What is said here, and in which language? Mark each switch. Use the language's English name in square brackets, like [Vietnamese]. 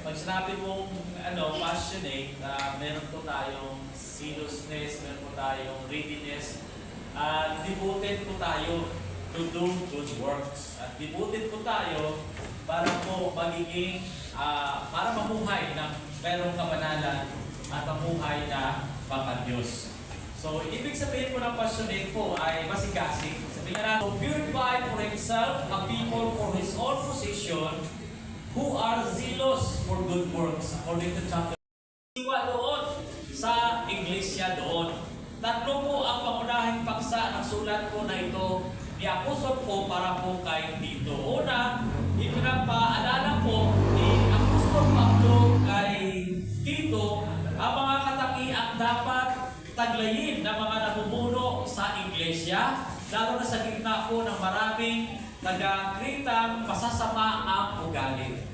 [Filipino] Pag sinabi mong passionate, meron po tayong seriousness, meron po tayong readiness, devoted po tayo to do good works. At devoted po tayo para po magiging, para mamuhay ng merong kabanalan at mamuhay na pagka-Diyos. So, ibig sabihin po ng passionate po ay masigasig. [English] Sabihin na, to purify for himself a people for his own position who are zealous for good works. [Filipino] According to chapter 1 doon sa iglesia doon. Tatlo po ang pangunahing paksa ng sulat po na ito ni Apostol po para po kay Tito. Una, ipinapaalala po ni Apostol Pablo kay Tito ang mga katangiang dapat taglayin ng mga namumuno sa iglesia, lalo na sa gitna po ng maraming nagkakritang masasama ang ugali.